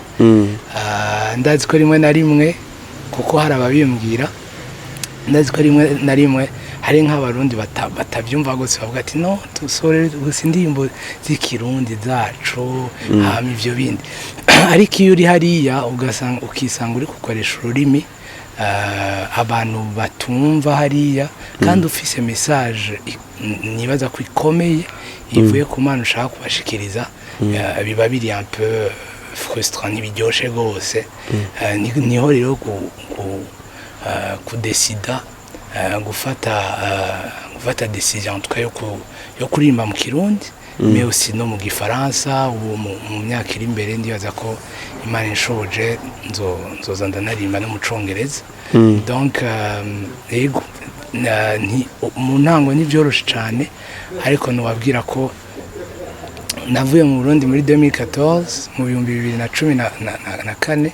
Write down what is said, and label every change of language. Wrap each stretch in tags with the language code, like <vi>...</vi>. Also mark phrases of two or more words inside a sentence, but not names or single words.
<rn>Ndazi ko rimwe na rimwe kuko hari ababimbwira, ndazi ko rimwe na rimwe hari nk'abarundi batabyumva gose, bavuga ati no tusore gusa indirimbo z'ikirundi zacu hama ivyo bindi. Ariko iyo uri hariya ukisanga uri gukoresha ururimi abantu batumva hariya, kandi ufise message nibaza ko ikomeye ivuye ku Mana ushaka kubashikiriza, biba biri</rn> <fr>un peu frustrant,</fr> <rn>ntibiryoshe gose. Niho rero kudesida gufata decision</rn> <fr>en tout cas</fr> <rn>yo kuririmba mu Kirundi,</rn> <fr>mais aussi</fr> <rn>no mu Gifaransa. Ubu mu myaka iri imbere ndibaza ko Imana inshoboje nzoza ndanarimba no mu Congereza. Donc yego, mu ntango ntivyoroshe cyane, ariko nubabwira ko navuye mu Burundi muri 2014 mu 2014.</rn>